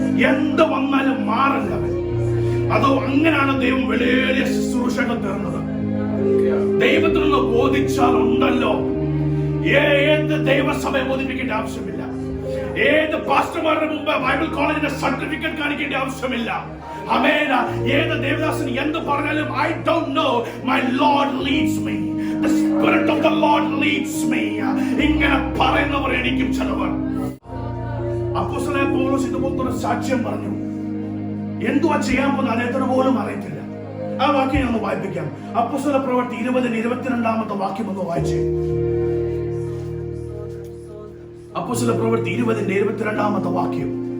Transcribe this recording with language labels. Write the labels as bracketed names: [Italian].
[Malayalam] എന്ത് വന്നാലും മാറില്ലവൻ. അതോ അങ്ങനെയാണ് ദൈവം വലിയ ശുശ്രൂഷകൾ തരുന്നത്. ദൈവത്തിനൊന്ന് ബോധിച്ചാൽ ഉണ്ടല്ലോ, ഏത് ദൈവസഭയെ ബോധിപ്പിക്കേണ്ട ആവശ്യമില്ല, ഏത് പാസ്റ്റർമാരുടെ മുമ്പ് ബൈബിൾ കോളേജിന്റെ സർട്ടിഫിക്കറ്റ് കാണിക്കേണ്ട ആവശ്യമില്ല. ആമേൻ. ഏത് ദേവദാസൻ എന്ത് പറഞ്ഞാലും [English] I don't know, my Lord leads me, the Spirit of the Lord leads me. [Malayalam] ഇങ്ങനെ പറയുന്നവർ എനിക്കും ചിലവർ. അപ്പോസ്തലനായ പൗലോസ് ഇതുപോലത്തെ ഒരു സാക്ഷ്യം പറഞ്ഞു. എന്തുവാ ചെയ്യാൻ പോകുന്ന അദ്ദേഹത്തിന് പോലും അറിയത്തില്ല. ആ വാക്യം ഞാൻ ഒന്ന് വായിപ്പിക്കാം. അപ്പോസ്തല പ്രവൃത്തി 20:22 വാക്യം ഒന്ന് വായിച്ചേ. അപ്പോസ്തല പ്രവൃത്തി 20:22 വാക്യം.